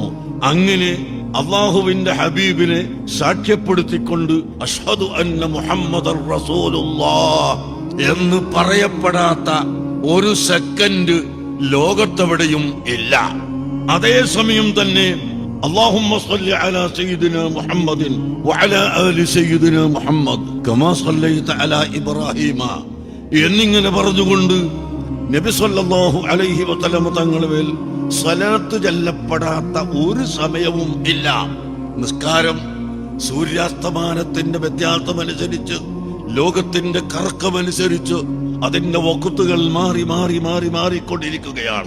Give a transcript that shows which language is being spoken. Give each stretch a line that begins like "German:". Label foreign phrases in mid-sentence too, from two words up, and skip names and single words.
Malayalam: അങ്ങനെ അള്ളാഹുവിന്റെ ഹബീബിനെ സാക്ഷ്യപ്പെടുത്തിക്കൊണ്ട്
Arabic: أشهد أن محمدا رسول الله
Malayalam: എന്ന് പറയപ്പെടാത്ത ഒരു സെക്കൻഡ് ലോകത്തെവിടെയും ഇല്ല. അതേസമയം തന്നെ
Arabic: اللهم صل على سيدنا محمد وعلى آل سيدنا محمد كما صليت على إبراهيم
Malayalam: എന്നിങ്ങനെ പറഞ്ഞുകൊണ്ട് നബി
Arabic: صلى الله عليه وسلم
Malayalam: തങ്ങളുടെ മേൽ സ്വലാത്ത് ചൊല്ലപ്പെടാത്ത ഒരു സമയവും ഇല്ല. നിസ്കാരം സൂര്യാസ്തമാനത്തിന്റെ വ്യത്യാസമനുസരിച്ച്, ലോകത്തിന്റെ കറക്കമനുസരിച്ച് അതിന്റെ വഖ്തുകൾ മാറി മാറി മാറി മാറിക്കൊണ്ടിരിക്കുകയാണ്.